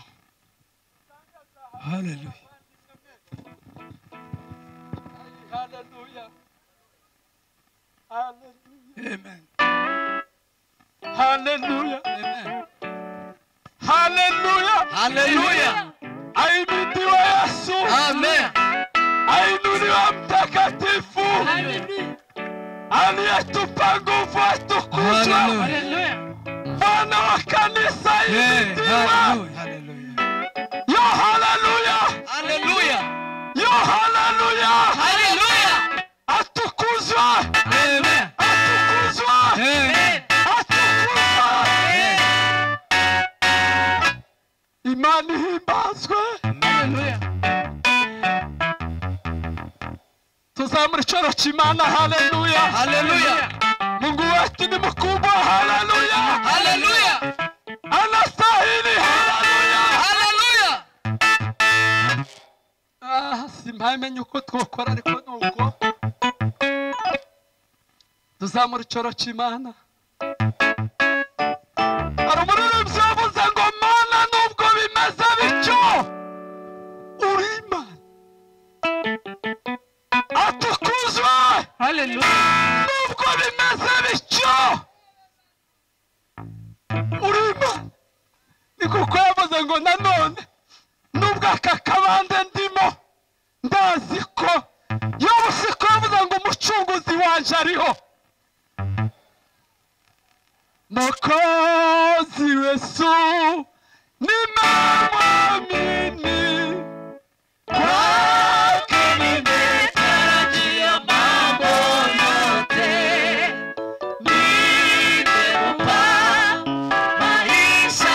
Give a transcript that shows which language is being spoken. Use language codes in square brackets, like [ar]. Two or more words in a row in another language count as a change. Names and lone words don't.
[sw] haleluya haleluya amen haleluya amen haleluya haleluya ahimidiwe Yesu amen ainuliwa mtakatifu aliyetupa nguvu atukuzwe haleluya Bwana wa kanisa ahimidiwe haleluya yo haleluya haleluya yo haleluya haleluya atukuzwe amen atukuzwe amen [rw] Imani himbazwe haleluya tuzamura icyoro cy'Imana haleluya haleluya [sw] Mungu wetu ni mkubwa haleluya haleluya anastahili haleluya haleluya [rw] simpamenye uko twokora ariko nuko tuzamura icyoro cy'Imana hari umuririmbyi wavuze ngo Mana nubwo bimeze bityo uri Imana atukuzwe haleluya nubwo bimeze bityo uri Imana ni kuko yavuze ngo nanone nubwo aka kabande ndimo ndazi ko yobu siko yavuze ngo umucunguzi wanje ariho [sw] Mwokozi Yesu nimemwamini kwake nimetarajia mambo yote nimempa maisha